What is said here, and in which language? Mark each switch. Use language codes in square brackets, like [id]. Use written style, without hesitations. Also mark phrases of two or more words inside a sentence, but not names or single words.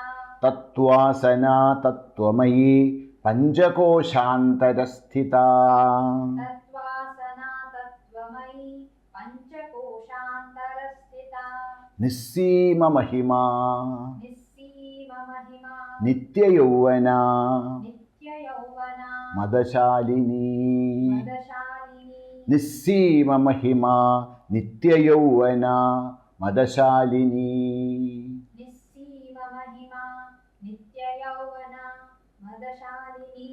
[sa] तत्त्वासना तत्त्वमयी पञ्चकोशान्तरस्थिता तत्त्वासना तत्त्वमयी पञ्चकोशान्तरस्थिता निस्सीममहिमा निस्सीममहिमा നിത്യയൗവന നിത്യയൗവന മദശാലിനി മദശാലിനി നിസ്സീമമഹിമ നിത്യയൗവന മദശാലിനി നിസ്സീമമഹിമ നിത്യയൗവന മദശാലിനി